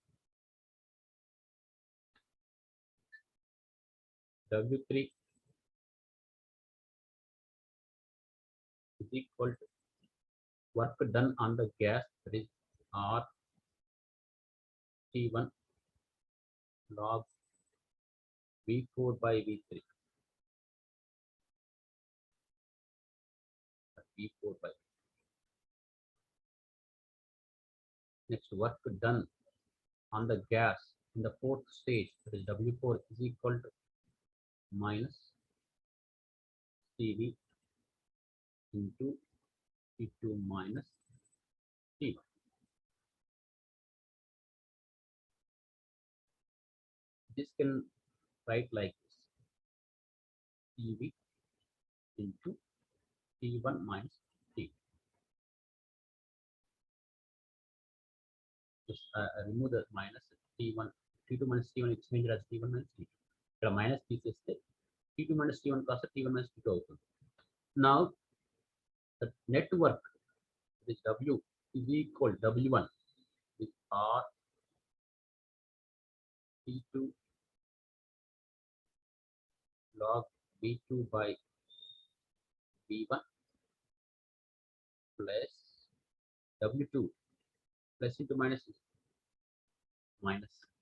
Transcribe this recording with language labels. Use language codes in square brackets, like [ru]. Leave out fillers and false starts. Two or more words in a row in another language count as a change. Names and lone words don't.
[en] W3 is equal to work done on the gas, that is R T1 log V4 by V3. V4 by. Next, work done on the gas in the fourth stage, that is W4 is equal to minus CV into T2 minus T1. This can write like this: CV into T1 minus T2. Just remove the minus T1, T2 minus T1, it's changed as T1 minus T2. [te] ఇక్కడ మైనస్ తీసేస్తే [en] T2 minus T1 [te] కాస్త [en] T1 minus T2 [te] అవుతుంది. [en] Now the net work, this W is equal W1 is R T2 log V2 by V1 plus W2 plus into minus is minus